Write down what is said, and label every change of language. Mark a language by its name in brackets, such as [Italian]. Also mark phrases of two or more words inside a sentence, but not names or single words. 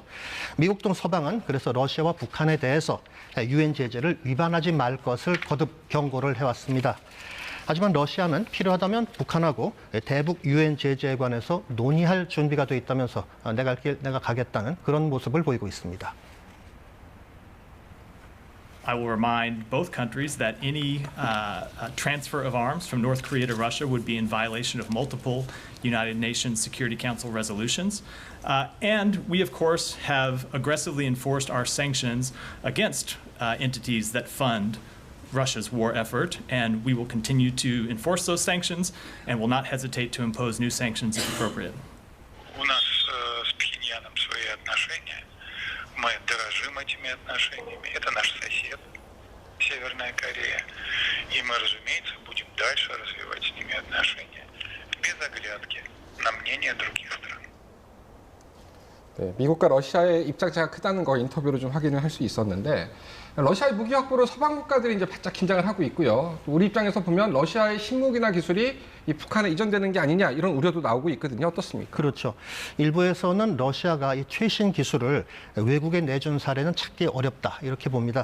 [Korean] 미국 등 서방은 그래서 러시아와 북한에 대해서 유엔 제재를 위반하지 말 것을 거듭 경고를 해왔습니다. 하지만 러시아는 필요하다면 북한하고 대북 유엔 제재에 관해서 논의할 준비가 돼 있다면서 내가 갈 길 내가 가겠다는 그런 모습을 보이고 있습니다. [English] I will remind both countries that any transfer of arms from North Korea to Russia would be in violation of multiple United Nations Security Council resolutions. And we, of course, have aggressively enforced our sanctions against entities that fund Russia's war effort, and we will continue to enforce those sanctions and will not hesitate to impose new sanctions if appropriate. [Russian] У нас с Пхеньяном свои отношения. Мы дорожим этими отношениями. Это наш сосед, Северная Корея. И мы, разумеется, будем дальше развивать с ними отношения. без оглядки на мнение других стран. [Korean] 네, 미국과 러시아의 입장차가 크다는 거 인터뷰로 좀 확인을 할 수 있었는데 러시아의 무기 확보로 서방 국가들이 이제 바짝 긴장을 하고 있고요. 우리 입장에서 보면 러시아의 신무기나 기술이 이 북한에 이전되는 게 아니냐 이런 우려도 나오고 있거든요. 어떻습니까? 그렇죠. 일부에서는 러시아가 이 최신 기술을 외국에 내준 사례는 찾기 어렵다 이렇게 봅니다.